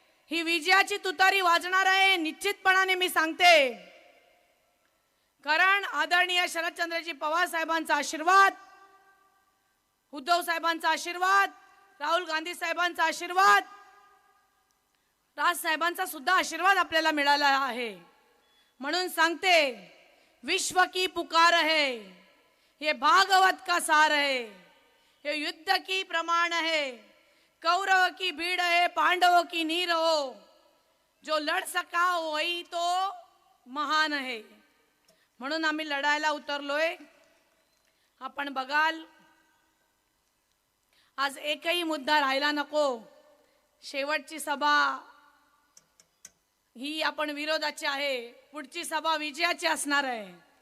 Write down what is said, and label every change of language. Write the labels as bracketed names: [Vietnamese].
[Marathi] ही विजयाची तुतारी वाजणार आहे निश्चितपणाने मी सांगते. कारण आदरणीय शरदचंद्रजी पवार साहेबांचा आशीर्वाद, उद्धव साहेबांचा आशीर्वाद, राहुल गांधी साहेबांचा आशीर्वाद, राज साहेबांचा सुद्धा आशीर्वाद आपल्याला मिळाला आहे. म्हणून सांगते, [Hindi] विश्व की पुकार है, ये भागवत का सार है, ये युद्ध की प्रमाण है, कौरव की भीड़ है, पांडवों की नीर हो, जो लड़ सका वही तो महान है. [Marathi] म्हणून आम्ही लढायला उतरलोय. आपण बघाल, आज एकही मुद्दा राहिला नको. शेवटची सभा ही आपण विरोधाची आहे, पुढची सभा विजयाची असणार आहे.